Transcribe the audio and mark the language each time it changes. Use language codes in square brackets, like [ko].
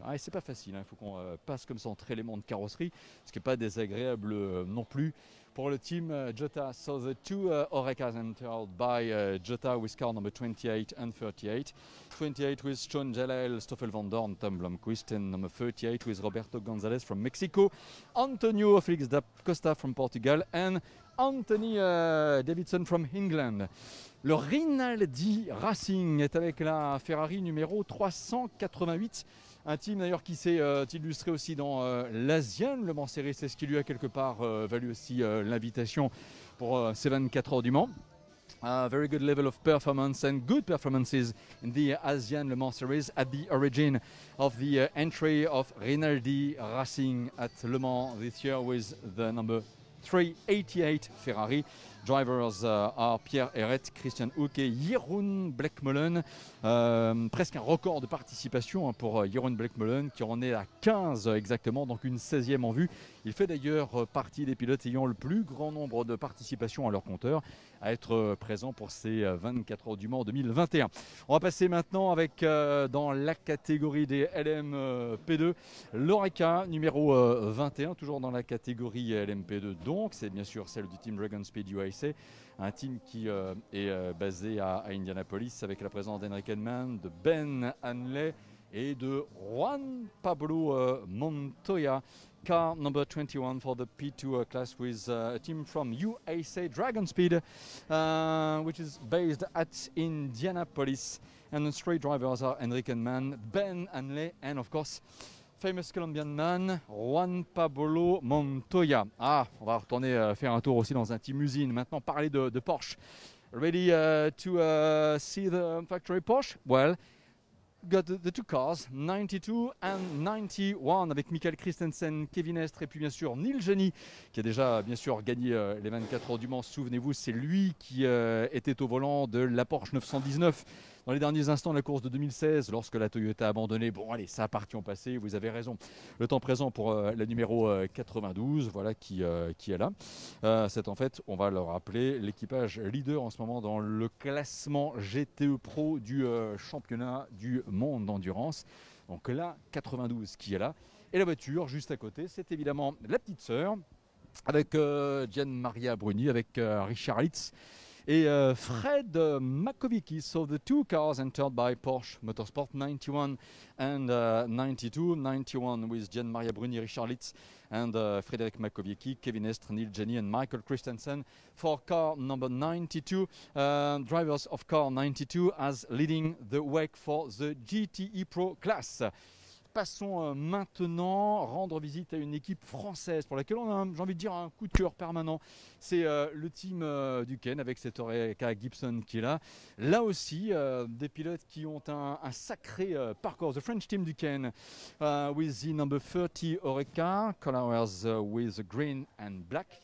[fr] Ah, et c'est pas facile, il faut qu'on passe comme ça entre éléments de carrosserie, ce qui n'est pas désagréable non plus pour le team Jota. [en] So the two Orecas entered by Jota with car number 28 and 38. 28 with Sean Gelael, Stoffel Van Dorn, Tom Blomqvist, and number 38 with Roberto Gonzalez from Mexico, Antonio Felix da Costa from Portugal, and Anthony Davidson from England. [fr] Le Rinaldi Racing est avec la Ferrari numéro 388. Un team d'ailleurs qui s'est illustré aussi dans l'Asian Le Mans Series, c'est ce qui lui a quelque part valu aussi l'invitation pour ces 24 heures du Mans. [en] Very good level of performance and good performances in the Asian Le Mans Series at the origin of the entry of Rinaldi Racing at Le Mans this year with the number 388 Ferrari. Drivers are Pierre Herret, Christian Hoek et Jeroen Bleckmolen. [fr] Presque un record de participation pour Jeroen Bleckmolen qui en est à 15 exactement, donc une 16e en vue. Il fait d'ailleurs partie des pilotes ayant le plus grand nombre de participations à leur compteur à être présent pour ces 24 heures du Mans 2021. On va passer maintenant avec dans la catégorie des LMP2 l'Oreca numéro 21, toujours dans la catégorie LMP2, donc c'est bien sûr celle du Team Dragon Speed USA, un team qui est basé à Indianapolis avec la présence d'Henrik Edman, de Ben Hanley et de Juan Pablo Montoya. [en] Car number 21 for the P2 class with a team from USA Dragon Speed, which is based at Indianapolis. And the three drivers are Henrik Edman, Ben Hanley, and of course, famous Colombian man, Juan Pablo Montoya. [fr] Ah, on va retourner faire un tour aussi dans un team usine. Maintenant, parler de Porsche. [en] Ready to see the factory Porsche? Well, got the two cars, 92 and 91, [fr] avec Michael Christensen, Kevin Estre et puis bien sûr Neil Jani qui a déjà bien sûr gagné les 24 heures du Mans. Souvenez-vous, c'est lui qui était au volant de la Porsche 919 dans les derniers instants de la course de 2016 lorsque la Toyota a abandonné. Bon allez, ça appartient au passé, vous avez raison. Le temps présent pour la numéro 92, voilà qui est là. C'est en fait, on va le rappeler, l'équipage leader en ce moment dans le classement GTE Pro du championnat du monde d'endurance. Donc là, 92 qui est là. Et la voiture juste à côté, c'est évidemment la petite sœur avec Gian Maria Bruni, avec Richard Litz et Fred Makovici. [en] So the two cars entered by Porsche Motorsport 91 and 92. 91 with Gian Maria Bruni, Richard Litz and Frédéric Makovici, Kevin Estre, Neil Jani and Michael Christensen for car number 92. Drivers of car 92 as leading the WEC for the GTE Pro class. [fr] passons maintenant rendre visite à une équipe française pour laquelle on a, j'ai envie de dire, un coup de cœur permanent. C'est le team Duquesne avec cette Oreca Gibson qui est là. Là aussi, des pilotes qui ont un sacré parcours. [en] The French team Duquesne with the number 30 Oreca, colors with green and black.